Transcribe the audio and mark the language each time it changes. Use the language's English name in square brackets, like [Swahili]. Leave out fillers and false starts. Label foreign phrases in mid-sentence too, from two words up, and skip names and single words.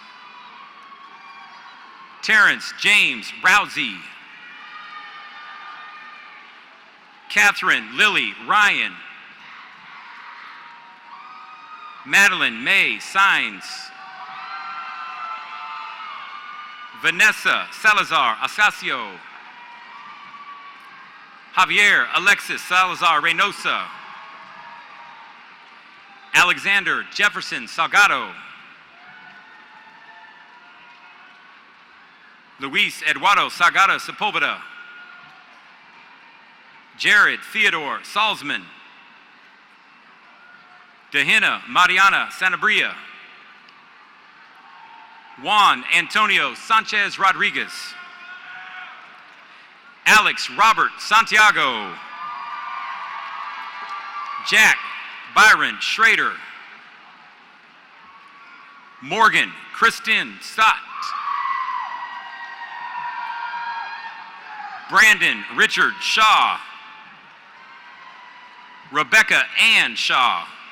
[English] Terrence James Rousey. Catherine Lily Ryan. Madeline May Sines. Vanessa Salazar Asasio. Javier Alexis Salazar Reynosa. Alexander Jefferson Salgado. Luis Eduardo Salgado Sepulveda. Jared Theodore Salzman. Dehina Mariana Sanabria. Juan Antonio Sanchez Rodriguez. Alex Robert Santiago. Jack Byron Schrader. Morgan Kristen Stott. Brandon Richard Shaw. Rebecca Ann Shaw.